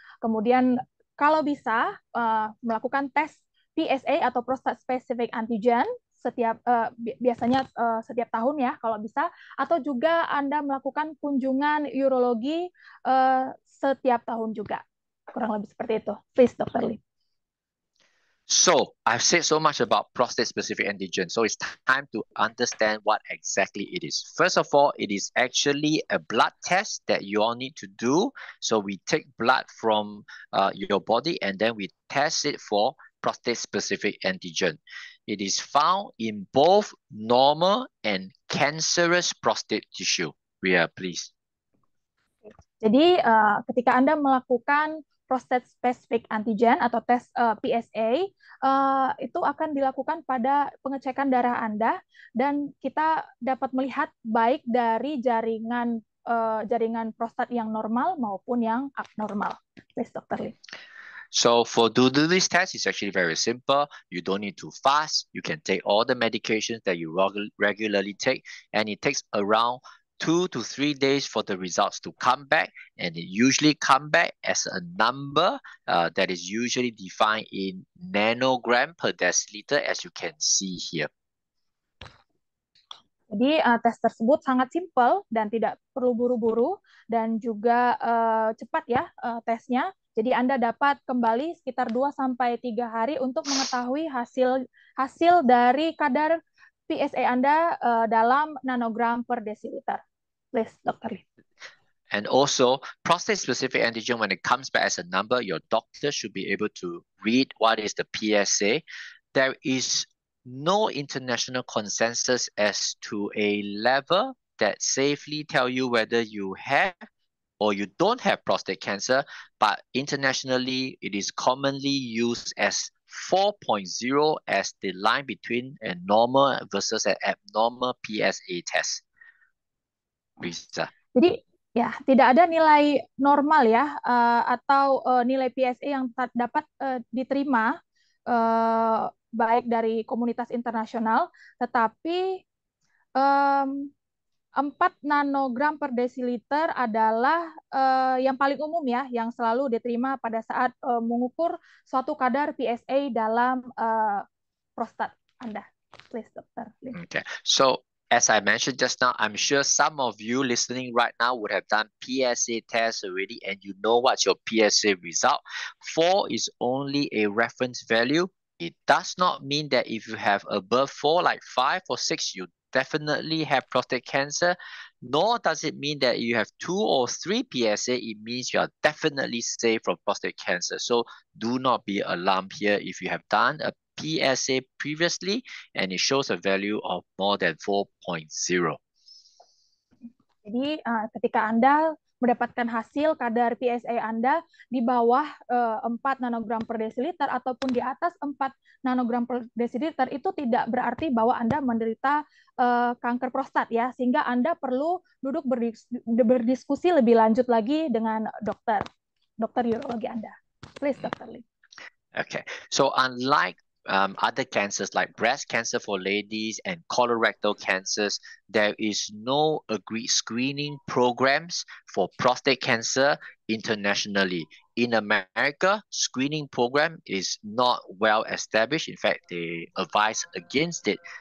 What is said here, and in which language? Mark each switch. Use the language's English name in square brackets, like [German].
[Indonesian] Kemudian kalau bisa melakukan tes PSA atau prostate specific antigen biasanya setiap tahun ya kalau bisa, atau juga Anda melakukan kunjungan urologi setiap tahun juga. Kurang lebih seperti itu. [English] Please, Dr. Lee. So I've said so much about prostate-specific antigen. So it's time to understand what exactly it is. First of all, it is actually a blood test that you all need to do. So we take blood from your body and then we test it for prostate-specific antigen. It is found in both normal and cancerous prostate tissue. Ria, please. [Indonesian] Jadi ketika Anda melakukan prostate specific antigen atau tes PSA, itu akan dilakukan pada pengecekan darah Anda, dan kita dapat melihat baik dari jaringan prostat yang normal maupun yang abnormal. [English] Please, Dr. Lee. So for do this test, it's actually very simple. You don't need to fast. You can take all the medications that you regularly take, and it takes around 2 to 3 days for the results to come back, and it usually come back as a number that is usually defined in nanogram per deciliter, as you can see here. [Indonesian] Jadi tes tersebut sangat simpel dan tidak perlu buru-buru dan juga cepat ya tesnya. Jadi Anda dapat kembali sekitar 2-3 hari untuk mengetahui hasil dari kadar PSA Anda dalam nanogram per desiliter. [English] Please, Dr. Lee. And also, prostate-specific antigen, when it comes back as a number, your doctor should be able to read what is the PSA. There is no international consensus as to a level that safely tell you whether you have or you don't have prostate cancer, but internationally, it is commonly used as 4.0 as the line between a normal versus an abnormal PSA test. [Indonesian] Bisa. Jadi ya tidak ada nilai normal ya atau nilai PSA yang dapat diterima baik dari komunitas internasional, tetapi 4 nanogram per desiliter adalah yang paling umum ya, yang selalu diterima pada saat mengukur suatu kadar PSA dalam prostat Anda. [English] Please, Dr. Okay, so as I mentioned just now, I'm sure some of you listening right now would have done PSA tests already and you know what's your PSA result. 4 is only a reference value. It does not mean that if you have above 4, like 5 or 6, you definitely have prostate cancer. Nor does it mean that you have 2 or 3 PSA. It means you are definitely safe from prostate cancer. So do not be alarmed here if you have done a PSA previously and it shows a value of more than 4.0. [Indonesian] Jadi ketika Anda mendapatkan hasil kadar PSA Anda di bawah 4 nanogram per desiliter ataupun di atas 4 nanogram per desiliter, itu tidak berarti bahwa Anda menderita kanker prostat ya, sehingga Anda perlu duduk berdiskusi lebih lanjut lagi dengan dokter urologi Anda. [English] Please, Dr. Lee. Okay, so unlike other cancers like breast cancer for ladies and colorectal cancers, there is no agreed screening programs for prostate cancer internationally. In America, screening program is not well established. In fact, they advise against it.